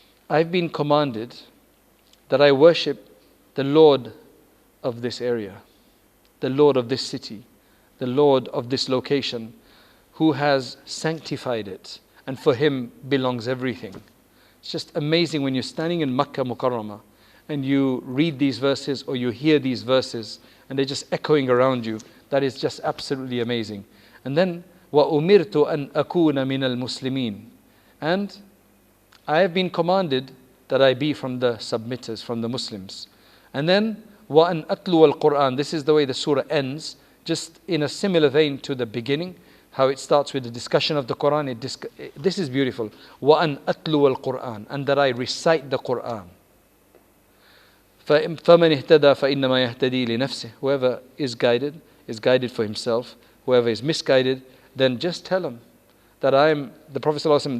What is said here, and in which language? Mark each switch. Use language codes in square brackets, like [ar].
[en] I've been commanded that I worship the Lord of this area, the Lord of this city, the Lord of this location, who has sanctified it, and for Him belongs everything. It's just amazing when you're standing in Makkah Mukarramah and you read these verses or you hear these verses and they're just echoing around you. That is just absolutely amazing. [ar] And then وَأُمِرْتُ أَنْ أَكُونَ مِنَ الْمُسْلِمِينَ. [en] And I have been commanded that I be from the submitters, from the Muslims. [ar] And then وَأَنْ أَتْلُوَ الْقُرْآنِ. [en] This is the way the surah ends, just in a similar vein to the beginning, how it starts with the discussion of the Quran. This is beautiful. [ar] وَأَنْ أَتْلُوَ الْقُرْآنِ. [en] And that I recite the Quran. [ar] فَمَنِ اهْتَدَى فَإِنَّمَا يَهْتَدِي لِنَفْسِهِ. [en] Whoever is guided for himself. Whoever is misguided, then just tell him that I am the Prophet ﷺ.